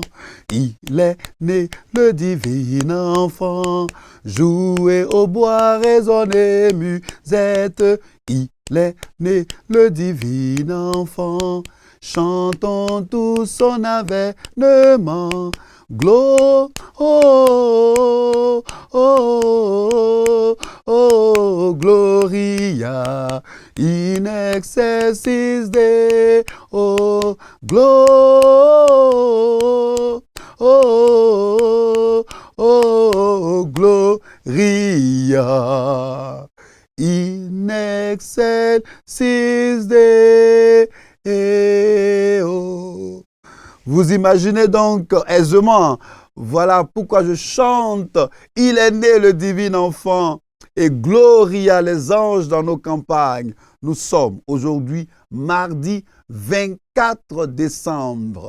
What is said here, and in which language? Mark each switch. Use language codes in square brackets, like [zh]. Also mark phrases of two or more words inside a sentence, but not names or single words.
[fr] Il est né le divin enfant, jouez au bois, résonnez musette. Il est né le divin enfant, chantons tous son avènement. Gloire, [la] oh, oh, oh, Gloria in excelsis Deo, gloire, oh, oh, Gloria in excelsis Deo. [fr] Vous imaginez donc aisément, voilà pourquoi je chante. Il est né le divin enfant et Gloria les anges dans nos campagnes. Nous sommes aujourd'hui mardi 24 décembre.